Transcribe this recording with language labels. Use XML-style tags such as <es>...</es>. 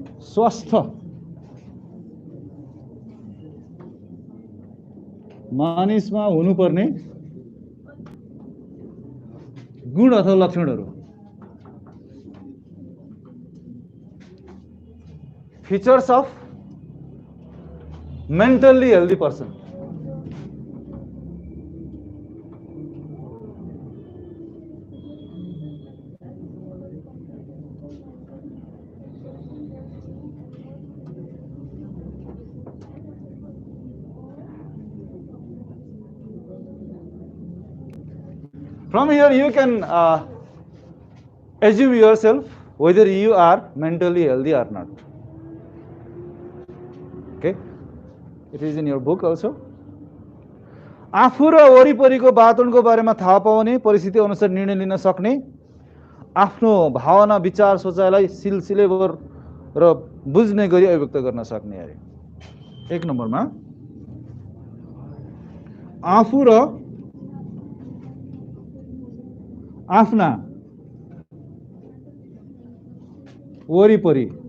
<ne>स्वस्थ मानिसमा हुनुपर्ने गुण अथवा लक्षणहरू।</ne> <en>Features of mentally healthy person. From here you can assume yourself whether you are mentally healthy or not. Okay, it is in your book also.</en> <ne>आफू र वरिपरिको वातावरणको बारेमा थाहा पाउने, परिस्थिति अनुसार निर्णय लिन सक्ने, आफ्नो भावना विचार सोचाइलाई सिलसिलेवार र बुझ्ने गरी अभिव्यक्त गर्न सक्ने अरे। एक नम्बरमा आफू र आफ्ना वरिपरि</ne>